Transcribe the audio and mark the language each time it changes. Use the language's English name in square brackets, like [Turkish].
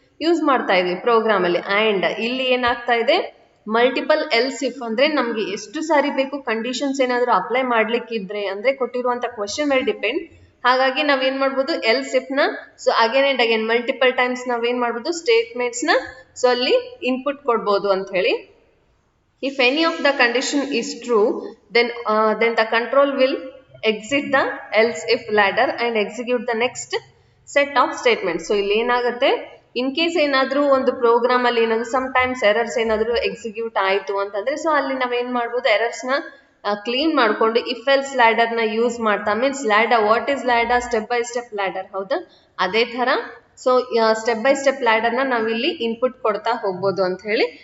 [Kannada] Use ಮಾಡ್ತಾ ಇದ್ವಿ program ಅಲ್ಲಿ. ಅಂಡ್ ಇಲ್ಲಿ ಏನಾಗ್ತಾ ಇದೆ? ಮಲ್ಟಿಪಲ್ ಎಲ್ಸ್ ಇಫ್ ಅಂದ್ರೆ ನಮ್ಗೆ ಎಷ್ಟು ಸಾರಿ ಬೇಕು ಕಂಡೀಷನ್ಸ್ ಏನಾದ್ರು ಅಪ್ಲೈ ಮಾಡ್ಲಿಕ್ಕಿದ್ರೆ ಅಂದ್ರೆ ಕೊಟ್ಟಿರುವಂತ ಕ್ವಶನ್ ಮೇಲೆ ಡಿಪೆಂಡ್. ಹಾಗಾಗಿ ನಾವೇನ್ ಮಾಡ್ಬೋದು? ಎಲ್ಸ್ ಇಫ್ ನ so again and again multiple times ನಾವೇನ್ ಮಾಡ್ಬೋದು? ಸ್ಟೇಟ್ಮೆಂಟ್ಸ್ ನ ಸೊ ಅಲ್ಲಿ ಇನ್ಪುಟ್ ಕೊಡ್ಬೋದು ಅಂತ ಹೇಳಿ. [English] If any of the condition is true, then the control will exit the else if ladder and execute the next set of statements. [Kannada] So ಇಲ್ಲಿ ಏನಾಗುತ್ತೆ? In case ಏನಾದ್ರೂ ಒಂದು ಪ್ರೋಗ್ರಾಮ್ ಅಲ್ಲಿ ಏನಾದ್ರು ಸಮ್ ಟೈಮ್ಸ್ ಎರರ್ಸ್ ಏನಾದ್ರು ಎಕ್ಸಿಕ್ಯೂಟ್ ಆಯ್ತು ಅಂತಂದ್ರೆ so ಅಲ್ಲಿ ನಾವೇನ್ ಮಾಡ್ಬೋದು? ಎರರ್ಸ್ ನ ಕ್ಲೀನ್ ಮಾಡ್ಕೊಂಡು ಇಫ್ ಎಲ್ಸ್ ಲ್ಯಾಡರ್ ನ ಯೂಸ್ ಮಾಡ್ತಾ, means ladder, [English] What is ladder? [Kannada] Step by step ladder, ಹೌದಾ? ಅದೇ ತರ so step by step ladder ನ ನಾವಿಲ್ಲಿ ಇನ್ಪುಟ್ ಕೊಡ್ತಾ ಹೋಗ್ಬೋದು ಅಂತ ಹೇಳಿ.